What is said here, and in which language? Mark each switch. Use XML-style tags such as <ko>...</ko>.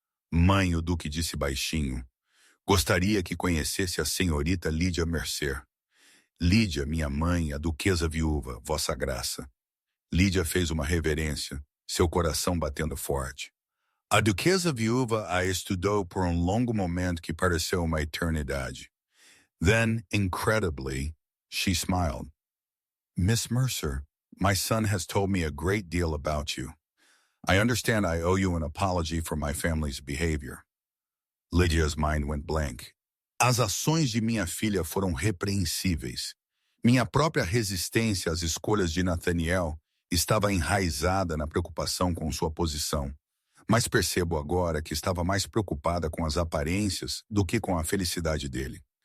<pt>Mãe, o duque disse baixinho, gostaria que conhecesse a senhorita Lídia Mercer. Lídia, minha mãe, a duquesa viúva, vossa graça. Lídia fez uma reverência, seu coração batendo forte. A duquesa viúva a estudou por um longo momento que pareceu uma eternidade.</pt> <en>Then, incredibly, she smiled. Miss Mercer, my son has told me a great deal about you. I understand I owe you an apology for my family's behavior. Lydia's mind went blank.</en> <pt>As ações de minha filha foram repreensíveis. Minha própria resistência às escolhas de Nathaniel estava enraizada na preocupação com sua posição. Mas percebo agora que estava mais preocupada com as aparências do que com a felicidade dele.</pt>